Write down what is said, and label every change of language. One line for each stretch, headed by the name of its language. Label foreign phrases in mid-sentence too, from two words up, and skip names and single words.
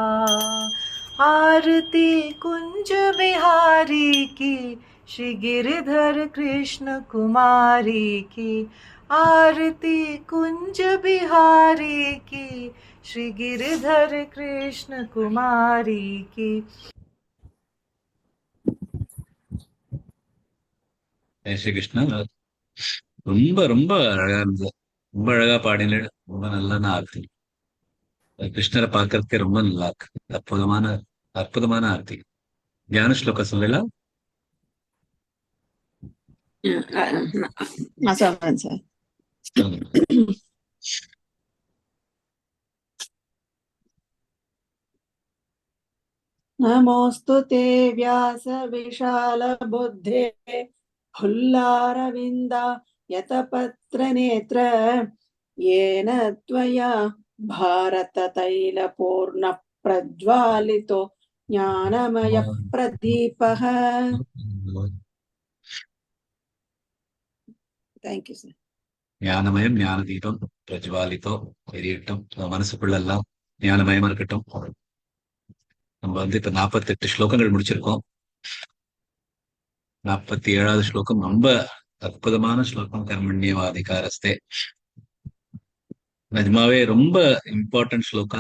Hindi: आरती कुंज बिहारी की, श्री गिरधर कृष्ण कुमारी की। आरती कुंज बिहारी की, श्री गिरधर कृष्ण कुमारी की।
Tamil: ஜெய் ஸ்ரீ கிருஷ்ணா. ரொம்ப ரொம்ப அழகா இருந்தது. ரொம்ப அழகா பாடின, ரொம்ப நல்ல ஆர்த்தி. கிருஷ்ணரை பார்க்கறதுக்கே ரொம்ப நல்லா இருக்கு. அற்புதமான அற்புதமான ஆர்த்தி. ஞான ஸ்லோகம் சொல்லலாம். நான் சொல்றேன் சார்.
Sanskrit: नमोऽस्तु ते व्यास विशाल बुद्धे, हुल्लारविन्द यतपत्र नेत्र। येन त्वया भारत तैल पूर्ण प्रज्वालितो ज्ञानमय प्रदीपः।
English: Thank you sir.
Sanskrit: ज्ञानमयं ज्ञान दीपं प्रज्वालितो
Tamil: எரியட்டும். மனசுக்குள்ள எல்லாம் ஞானமயமா இருக்கட்டும். நம்ம இப்ப 48 ஸ்லோகங்கள் முடிச்சிருக்கோம். 47வது ஸ்லோகம் ரொம்ப அற்புதமான ஸ்லோகம். கர்மண்யவாதிகாரஸ்தே. நிஜமாவே ரொம்ப இம்பார்ட்டன்ட் ஸ்லோகா.